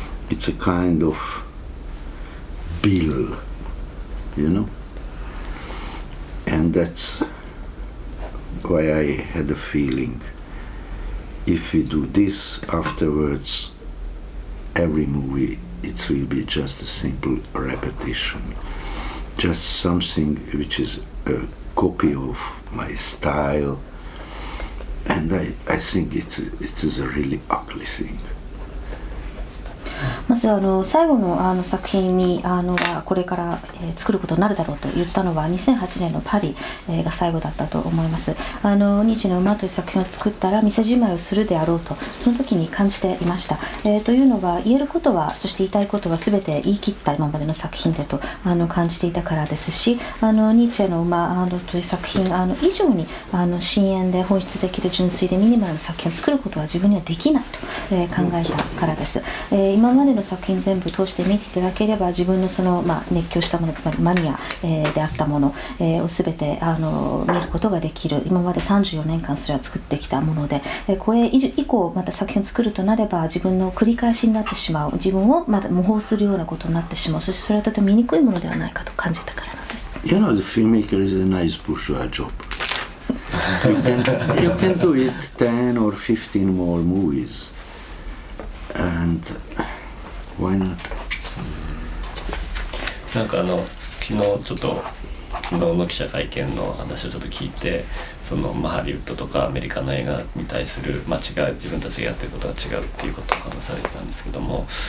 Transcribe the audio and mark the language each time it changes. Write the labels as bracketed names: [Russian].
[English] It's a kind of bill, and that's why I had a feeling, if we do this afterwards, every movie it will be just a simple repetition, just something which is a copy of my style, and I think it is a really ugly thing. [Japanese] まず最後の作品にこれから、作ることになるだろうと言ったのは2008年のパリ、が最後だったと思います。ニーチェの馬という作品を作ったら店じまいをするであろうとその時に感じていました。というのは言えることはそして言いたいことは全て言い切った今までの作品だと感じていたからですし、ニーチェの馬という作品以上に深遠で本質的で純粋でミニマルな作品を作ることは自分にはできないと、考えたからです。今までの作品全部通して見ていただければ自分の熱狂したもの、つまりマニア、であったもの、を全て見ることができる。今まで34年間それは作ってきたもので、これ以降また作品を作るとなれば自分の繰り返しになってしまう、自分をまた模倣するようなことになってしまう。そしてそれはとても見にくいものではないかと感じたからなんです。 [English] The filmmaker is a nice bourgeois job. You can do it 10 or 15 more movies, and why not? [Japanese] なんか昨日ちょっと昨日の記者会見の話をちょっと聞いて、ハリウッドとかアメリカの映画に対する違う、自分たちがやってることが違うっていうことを話されてたんですけども、